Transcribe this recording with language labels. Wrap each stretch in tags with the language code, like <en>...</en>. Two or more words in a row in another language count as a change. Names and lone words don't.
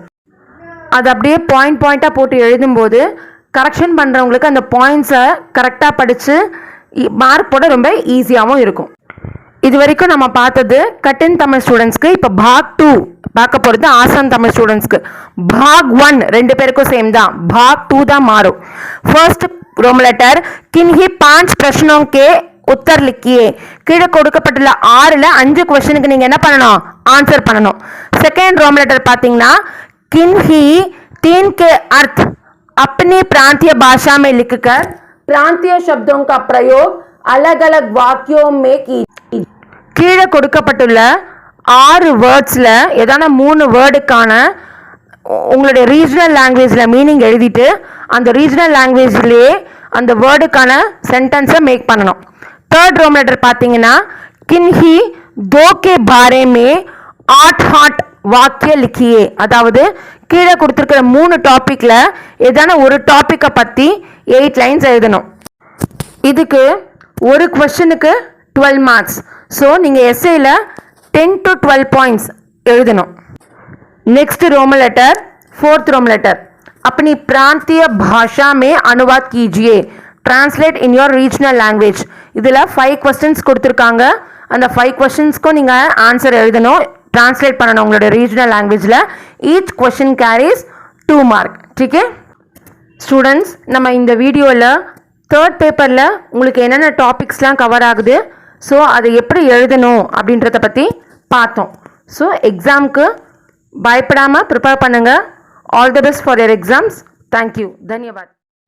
<ta>அது அப்படியே பாயிண்ட்டாக போட்டு எழுதும்போது கரெக்ஷன் பண்ணுறவங்களுக்கு அந்த பாயிண்ட்ஸை கரெக்டாக படித்து மார்க் போட ரொம்ப ஈஸியாகவும் இருக்கும். இது வரைக்கும் நம்ம பார்த்தது கட்டின் தமிழ் ஸ்டூடெண்ட்ஸ்க்கு. இப்போ பாக் 2 பார்க்க போகிறது ஆசான் தமிழ் ஸ்டூடெண்ட்ஸ்க்கு. பாக் 1 2 பேருக்கும் சேம் தான். பாக் 2 தான் மாறும்.</ta> <en>First Roman letter</en> <hi>किन्ही 5 प्रश्नों के उत्तर लिखिए.</hi> <ta>கீழே கொடுக்கப்பட்டுள்ள 6ல் 5 क्वेश्चனுக்கு நீங்கள் என்ன பண்ணணும், ஆன்சர் பண்ணணும்.</ta> <en>Second Roman letter</en> <hi>பார்த்தீங்கன்னா किन्ही 3 के अर्थ अपनी प्रांतीय भाषा में लिखकर प्रांतीय शब्दों का प्रयोग अलग अलग वाक्यों में की.</hi> <ta>கீழே கொடுக்கப்பட்டுள்ள 6 வேர்ட்ஸில் ஏதான 3 வேர்டுக்கான உங்களுடைய</ta> <en>regional language</en> <ta>மீனிங் எழுதிட்டு அந்த</ta> <en>regional language</en> <ta>அந்த வேர்டுக்கான சென்டென்ஸை மேக் பண்ணணும்.</ta> <en>Third Roman letter</en> <hi>பார்த்தீங்கன்னா किन्ही 2 के बारे में 8 वाक्य लिखिए.</hi> <ta>அதாவது கீழே கொடுத்துருக்கிற 3 டாப்பிக்கில் ஏதான ஒரு டாப்பிக்கை பற்றி 8 லைன்ஸ் எழுதணும். இதுக்கு ஒரு கொஸ்டினுக்கு 12 மார்க்ஸ். ஸோ நீங்கள் எஸ்ஏயில் 10 to 12 பாயிண்ட்ஸ் எழுதணும்.</ta> <en>Next Roman letter 4th Roman letter</en> <hi>अपनी प्रांतीय भाषा में अनुवाद कीजिए.</hi> <en>Translate in your regional language.</en> <ta>இதில் 5 क्वेश्चंस கொடுத்துருக்காங்க. அந்த 5 क्वेश्चंஸ்க்கும் நீங்கள் ஆன்சர் எழுதணும், டிரான்ஸ்லேட் பண்ணணும் உங்களுடைய</ta> <en>regional language. Each question carries 2 mark.</en> <hi>ठीक है</hi> <ta>ஸ்டூடெண்ட்ஸ், நம்ம இந்த வீடியோவில் 3rd பேப்பரில் உங்களுக்கு என்னென்ன டாபிக்ஸ்லாம் கவர் ஆகுது, ஸோ அதை எப்படி எழுதணும் அப்படின்றத பற்றி பார்த்தோம். ஸோ எக்ஸாமுக்கு பயப்படாமல் ப்ரிப்பேர் பண்ணுங்கள்.</ta> <en>All the best for your exams. Thank you.</en> <hi>தன்யவாத்.</hi>